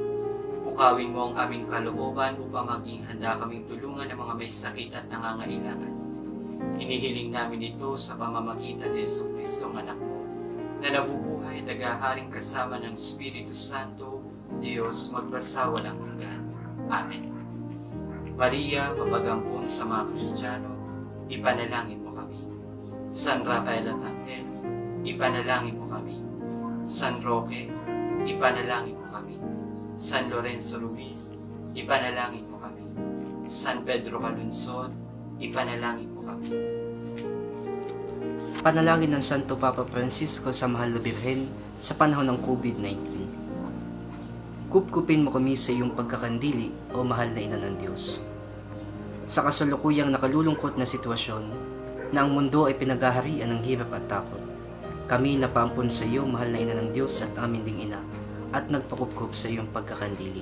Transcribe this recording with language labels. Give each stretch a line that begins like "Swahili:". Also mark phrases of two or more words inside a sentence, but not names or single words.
Filipino: Pukawin mo ang aming kalooban upang maging handa kaming tulungan ng mga may sakit at nangangailangan. Hinihiling namin ito sa pamamagitan ni Jesucristo ang anak mo, na nabubuhay at naghaharing kasama ng Espiritu Santo, Diyos magpasawalang hanggan. Amen. Maria, mapagampun sa mga Kristiyano, ipanalangin mo kami. San Rafael at Angel, ipanalangin mo kami. San Roque, ipanalangin mo kami. San Lorenzo Ruiz, ipanalangin mo kami. San Pedro Calungsod, ipanalangin mo kami. Panalangin ng Santo Papa Francisco sa Mahal na Birhen sa panahon ng COVID-19. Kupkupin mo kami sa iyong pagkakandili, o mahal na Ina ng Diyos. Sa kasalukuyang nakalulungkot na sitwasyon na ang mundo ay pinaghaharian ng hirap at takot, kami napaampun sa iyo, mahal na Ina ng Diyos at amin ding Ina, at nagpakupkup sa iyong pagkakandili.